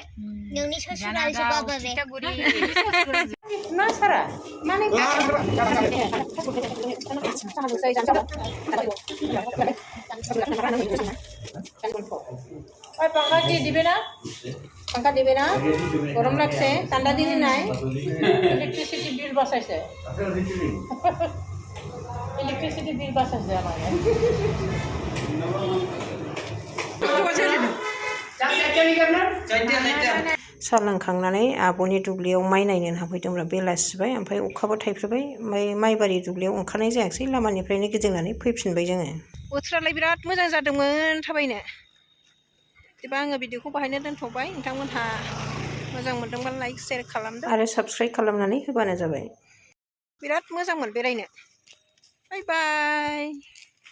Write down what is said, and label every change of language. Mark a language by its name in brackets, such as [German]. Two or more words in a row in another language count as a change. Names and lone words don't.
[Bodo] नोंनि ससुरालसो बाबा बे [Bangla] মা সারা মানে ওই পাখা দিবে না পাখা দিবে না গরম लागছে ঠান্ডা দিনে নাই ইলেকট্রিসিটি বিল বাঁচাইছে ইলেকট্রিসিটি বিল বাঁচাইছে আমাদের [Bodo] साहा लोंखांनानै आब'नि दुब्लियाव माइ नायनो हाबफैदोंब्ला बेलासिबाय ओमफ्राय अखाबो थाइफ्रिबाय ओमफ्राय माइबारि दुब्लियाव ओंखारनाय जायाखिसै लामानिफ्रायनो गिदिंनानै फैफिनबाय जोङो बोथोरालाय बिराद मोजां जादोंमोन थाबायनो बिदिबा आङो भिडिअखौ बाहायनो दोनथ'बाय नोंथांमोनहा मोजां मोनदोंबा लाइक शेयार खालामदो आरो साबस्क्राइब खालामनानै होबानो जाबाय बिराद मोजांमोन बेरायनो बाय बाय